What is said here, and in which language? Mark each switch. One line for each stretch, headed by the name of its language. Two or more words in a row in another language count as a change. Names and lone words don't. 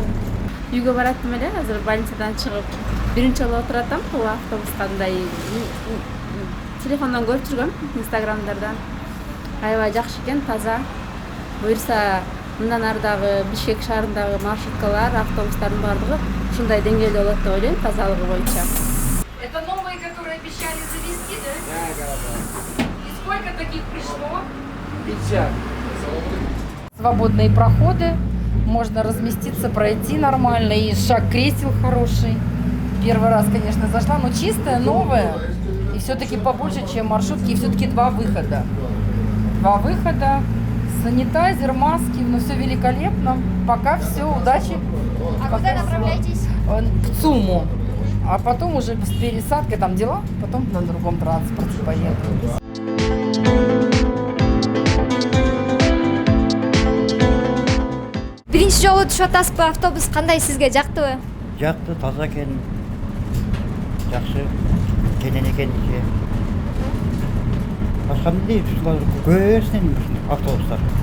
Kyrgyz: Үйгө бараттым эле, азыр больницадан чыгып, биринчи жолу отураттым бул автобуска, мындай телефондон көрүп жүргөм, инстаграмдардан. Аябай жакшы экен, таза. Буюрса, мындан ары дагы Бишкек шаарындагы маршруткалар, автобустардын бардыгы ушундай деңгээлде болот деп ойлойм, тазалыгы боюнча.
Russian: Это новые, которые обещали завести, да? Да. И сколько таких пришло? 50. Свободные проходы, можно разместиться, пройти нормально, и шаг кресел хороший. Первый раз, конечно, зашла, но чистая, новая, и все-таки побольше, чем маршрутки, и все-таки 2 выхода. 2 выхода, санитайзер, маски, ну все великолепно. Пока все, удачи. А куда направляетесь? В ЦУМу. А потом уже с пересадкой, там дела, потом на другом транспорте поеду.
Kyrgyz: Биринчи жолу түшүп атасызбы? Автобус кандай, сизге жактыбы? Жакты, таза экен. Жакшы. Кенен экен ичи. Башка эмне дейт, көбөсүнөн автобустар.